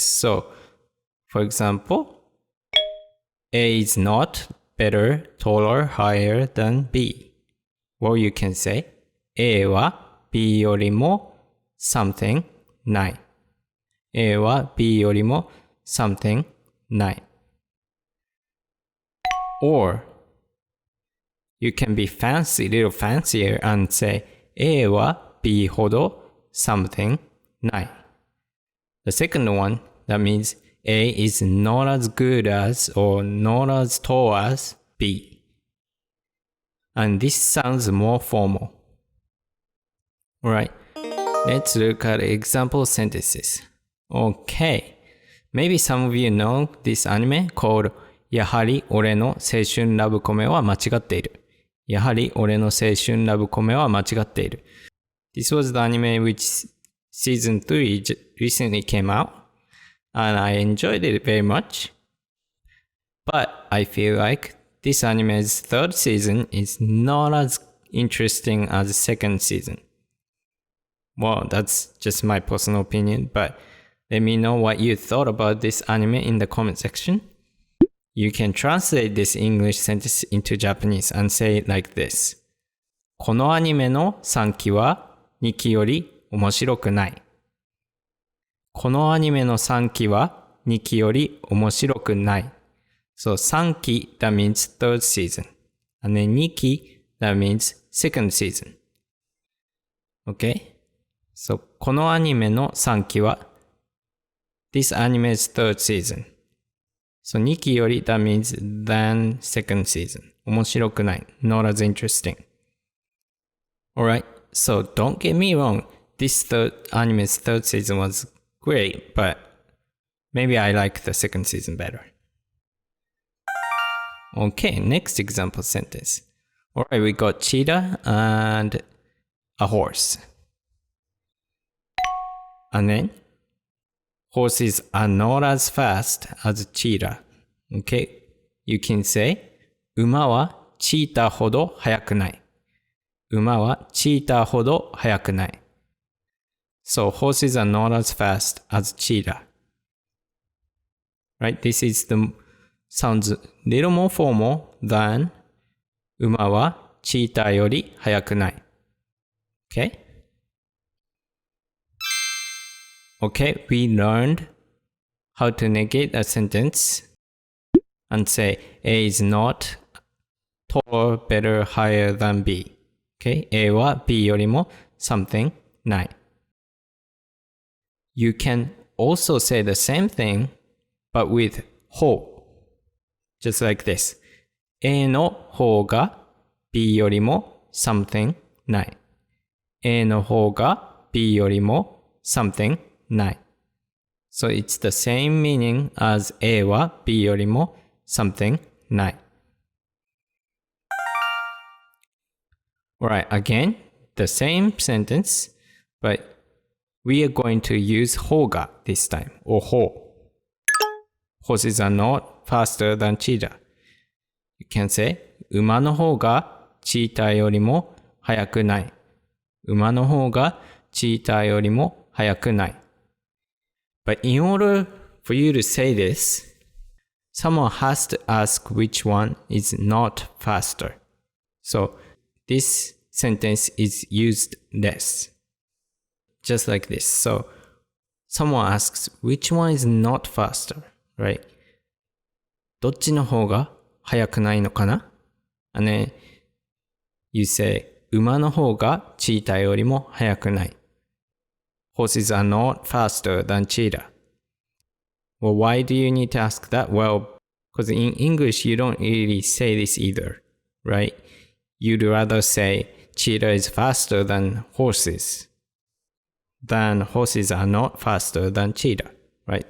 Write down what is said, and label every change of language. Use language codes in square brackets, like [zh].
[en] So, for example, A is not better, taller, higher than B. Well, you can say [ja] A は B よりも something ない。 A は B よりも something ない。 [en] Or, you can be fancy, little fancier and say [ja] A は B ほど something ない。 [en] The second one, that means A is not as good as or not as tall as B. And this sounds more formal. Alright, let's look at example sentences. Okay, maybe some of you know this anime called やはり俺の青春ラブコメは間違っている。 [ja] やはり俺の青春ラブコメは間違っている。 [en] This was the anime which season 3 recently came out, and I enjoyed it very much. But I feel like this anime's third season is not as interesting as the second season. Well, that's just my personal opinion, but let me know what you thought about this anime in the comment section. You can translate this English sentence into Japanese and say it like this. [ja] このアニメの3期は2期より面白くない。このアニメの3期は2期より面白くない。 [en] So 3期 that means third season. And then 2期 that means second season. Okay? So [ja] このアニメの3期は [en] This anime's third season. So [ja] 2期より [en] that means than second season. [ja] 面白くない。 [en] Not as interesting. Alright, so don't get me wrong. This anime's third season was great, but maybe I like the second season better. Okay, next example sentence. Alright, we got cheetah and a horse. And then, horses are not as fast as cheetah. Okay, you can say, [ja] 馬はチーターほど速くない。馬はチーターほど速くない。 [en] So horses are not as fast as cheetah. Right? This sounds a little more formal than [ja] 馬はチーターより速くない。 [en] Okay? Okay, we learned how to negate a sentence and say A is not taller, better, higher than B. Okay? [ja] A は B よりも something ない。 [en] You can also say the same thing, but with 方。 Just like this. [ja] A の方が B よりも something ない。 A の方が B よりも something ない。 [en] So it's the same meaning as [ja] A は B よりも something ない。 [en] Alright, again, the same sentence, but we are going to use 方が this time, or 方。 Horses are not faster than cheetah. You can say, [ja] 馬の方がチーターよりも速くない。馬の方がチーターよりも速くない。 [en] But in order for you to say this, someone has to ask which one is not faster. So this sentence is used less. Just like this. So someone asks which one is not faster, right? [ja] どっちの方が速くないのかな? [en] And then you say [ja] 馬の方がチーターよりも速くない。 [en] Horses are not faster than cheetah. Well, why do you need to ask that? Well, because in English you don't really say this either, right? You'd rather say cheetah is faster than horses. Then horses are not faster than cheetah, right?